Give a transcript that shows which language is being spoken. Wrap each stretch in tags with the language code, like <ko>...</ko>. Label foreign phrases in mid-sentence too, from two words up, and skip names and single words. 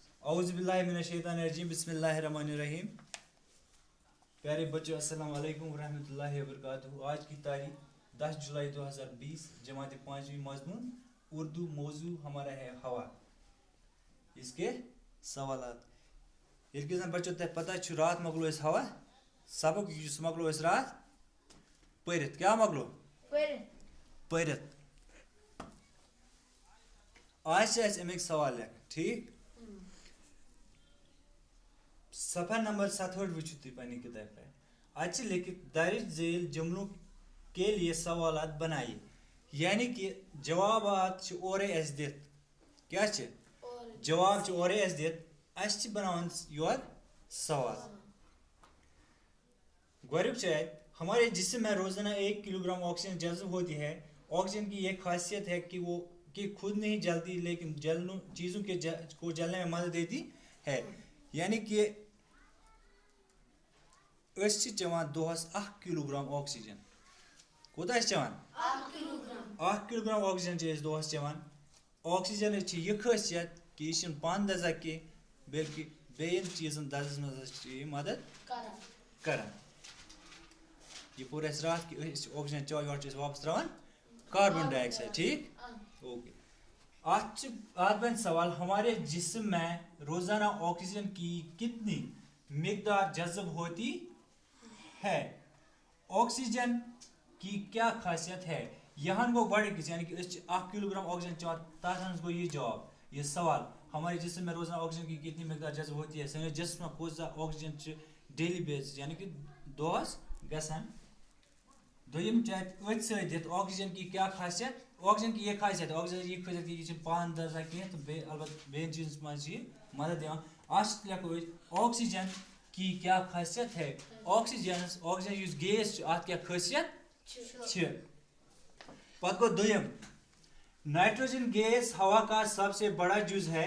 <ar>اعوذ باللہ من الشیطان الرجیم بسم اللہ الرحمن الرحیم.</ar> <ur>پیارے بچوں</ur> <ar>السلام علیکم ورحمۃ اللہ وبرکاتہ.</ar> <ur>آج کی تاریخ 10 جولائی 2020. جماعت 5ویں مضمون اردو. موضوع ہمارا ہے ہوا. اس کے سوالات.</ur> <ks>یل بچوں تہ پتہ چھ رات مکلو اس ہوا سبق مکلو اس رات پرت. کیا مکلو پرت. آج امیک سوال لکھ. ٹھیک. صفحہ نمبر 67 وچھو تھی پانی کتاب پہ. آج لکھت</ks> <ur>درج ذیل جملوں کے لیے سوالات بنائیے.</ur> <ks>یعنی کہ جوابات اورے اس دت. کیا جواب اورے اس دت. اس بناون یور سوال. گوڑک چاہے</ks> <ur>ہمارے جسم میں روزانہ 1 کلو گرام آکسیجن جذب ہوتی ہے. آکسیجن کی یہ خاصیت ہے کہ وہ خود نہیں جلتی لیکن چیزوں کے کو جلنے میں مدد دیتی ہے.</ur> <ks>یعنی کہ اس چوان دہس 1 کلو گرام آکسیجن. کوتہ چوان 1 کلو گرام آکسیجن دہس چوان. آکسیجن یہ خاصیت کہ یہ پان دزا کی بلکہ بین چیزن دزس مز مدد کران. یہ پور اس رات کہ آکسیجن چو یور واپس تران کاربن ڈائی آکسائڈ. ٹھیک. اوکے. آج بن</ks> <ur>سوال ہمارے جسم میں روزانہ آکسیجن کی کتنی مقدار جذب ہوتی ہے. آکسیجن کی کیا خاصیت ہے.</ur> <ks>یہاں گو گوڑک یعنی کہ 1 کلو گرام آکسیجن چوان تک گو یہ جواب یہ سوال</ks> <ur>ہمارے جسم میں روزانہ آکسیجن کی کتنی مقدار جذب ہوتی ہے.</ur> <ks>سنس جسم میں کوزا آکسیجن</ks> <en>daily basis</en> <ks>یعنی کہ دہس گسان. دویم چاہے ات ست</ks> <ur>آکسیجن کی کیا خاصیت. آکسیجن کی یہ خاصیت</ur> <ks>آکسیجن یہ خاصیت کہ یہ پان دزا کی تو البتہ بین چیز مز مدد دان. آج لکھو</ks> <ur>آکسیجن کی کیا خاصیت ہے.</ur> <ks>آکسیجن اس گیس ات کیا خاصیت. پتہ گو دویم</ks> <ur>نائٹروجن گیس ہوا کا سب سے بڑا جز ہے.</ur>